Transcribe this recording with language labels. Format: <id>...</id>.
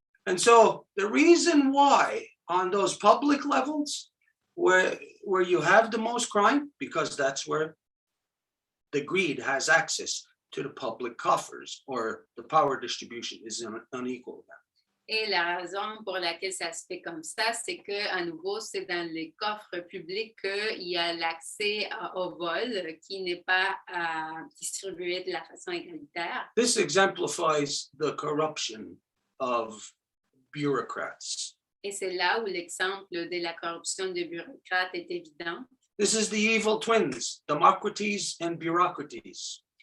<en>And so the reason why on those public levels, where you have the most crime, because that's where the greed has access to the public coffers, or the power distribution is unequal.</en> <fr>Et la raison pour laquelle ça se fait comme ça, c'est que, à nouveau, c'est dans les coffres publics qu'il y a l'accès au vol qui n'est pas distribué de la façon égalitaire.</fr> <en>This exemplifies the corruption of bureaucrats.</en> <fr>Et c'est là où l'exemple de la corruption des bureaucrates est évident.</fr> <en>This is the evil twins, democracies and bureaucraties.</en>